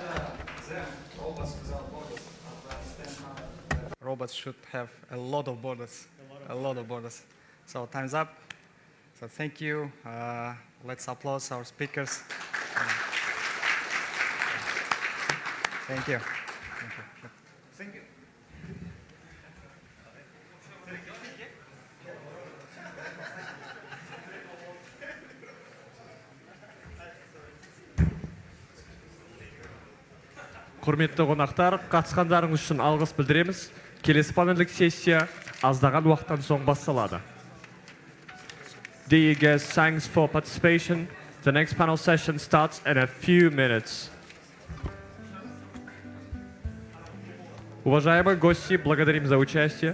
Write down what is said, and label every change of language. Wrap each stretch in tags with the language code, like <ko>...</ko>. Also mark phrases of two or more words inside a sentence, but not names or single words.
<en>Robots should have a lot of borders, a lot of borders. So time's up. So thank you. Let's applaud our speakers. Thank you. Thank you. Thank you.</en> <kk>Құрметті қонақтар, қатысқандарыңыз үшін алғыс білдіреміз. Келесі панельдік сессия аздаған уақыттан соң басталады.</kk> <en>Dear guests, thanks for participation. The next panel session starts in a few minutes.</en> <ru>Уважаемые гости, благодарим за участие.</ru>